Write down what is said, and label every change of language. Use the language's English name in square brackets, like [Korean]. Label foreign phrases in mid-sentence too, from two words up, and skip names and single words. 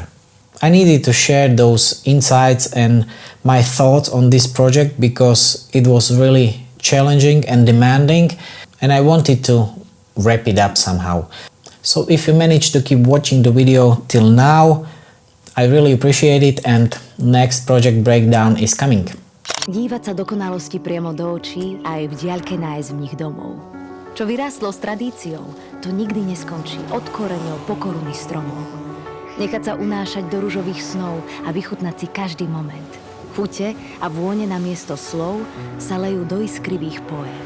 [English] I needed to share those insights and my thoughts on this project because it was really challenging and demanding, and I wanted to wrap it up somehow. So if you managed to keep watching the video till now, I really appreciate it, and next project breakdown is coming. [Slovak] Dívať sa dokonalosti priamo do očí a aj v diaľke nájsť v nich domov. Čo vyrástlo s tradíciou, to nikdy neskončí od koreňov po koruny stromov. Nechať sa unášať do ružových snov a vychutnať si každý moment. Chute a vône namiesto slov sa lejú do iskrivých poém.